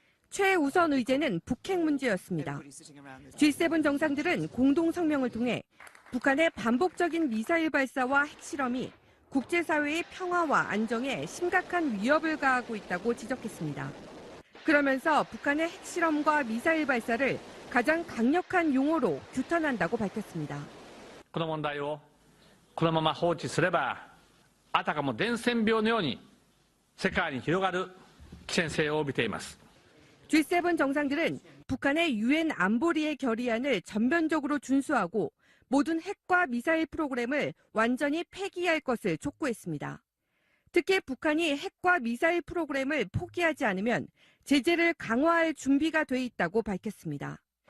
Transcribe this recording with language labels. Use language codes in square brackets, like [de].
[ko] 최우선 의제는 북핵 문제였습니다. G7 정상들은 공동 성명을 통해 북한의 반복적인 미사일 발사와 핵실험이 국제사회의 평화와 안정에 심각한 위협을 가하고 있다고 지적했습니다. 그러면서 북한의 핵실험과 미사일 발사를 가장 강력한 용어로 규탄한다고 밝혔습니다. [ja] この問題をこのまま放置すればあたかも伝染病のように世界に広がる危険性を帯びています。 [ko] G7 정상들은 북한의 유엔 안보리의 결의안을 전면적으로 준수하고 모든 핵과 미사일 프로그램을 완전히 폐기할 것을 촉구했습니다. 특히 북한이 핵과 미사일 프로그램을 포기하지 않으면 제재를 강화할 준비가 돼 있다고 밝혔습니다.